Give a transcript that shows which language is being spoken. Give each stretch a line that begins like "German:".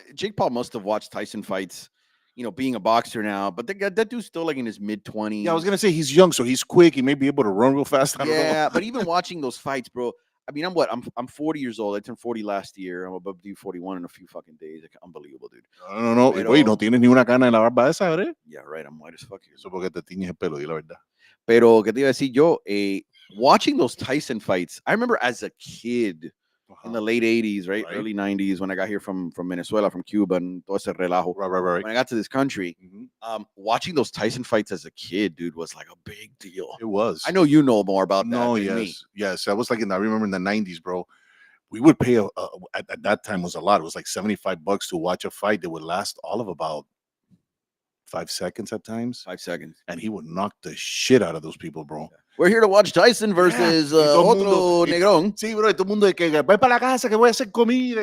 English: Jake Paul must have watched Tyson fights, being a boxer now. But that dude's still like in his mid-20s. Yeah, I was gonna say he's young, so he's quick. He may be able to run real fast. I don't know. But even watching those fights, bro. I mean, I'm 40 years old. I turned 40 last year. I'm about to do 41 in a few fucking days. Like, unbelievable, dude. No.
Spanish: Oye, no tienes ni una cana en la barba esa, ¿verdad?
English: Yeah, right. I'm white as fuck here.
Spanish: Eso porque te tiñes el pelo, di la verdad. Pero, ¿qué te iba a decir yo?
English: Watching those Tyson fights, I remember as a kid in the late 80s, right? Early 90s, when I got here from Venezuela, from Cuba, and
Spanish: todo ese relajo.
English: Right. When I got to this country, watching those Tyson fights as a kid, dude, was like a big deal. It was. I know you know more about that. No, than me. yes. I was like, I remember in the 90s, bro. We would pay at that time was a lot. It was like $75 to watch a fight that would last all of about 5 seconds at times. 5 seconds. And he would knock the shit out of those people, bro. We're here to watch Tyson versus
Spanish: otro negrón. Sí,
English: bro,
Spanish: todo el mundo de que voy para la casa que voy a hacer comida.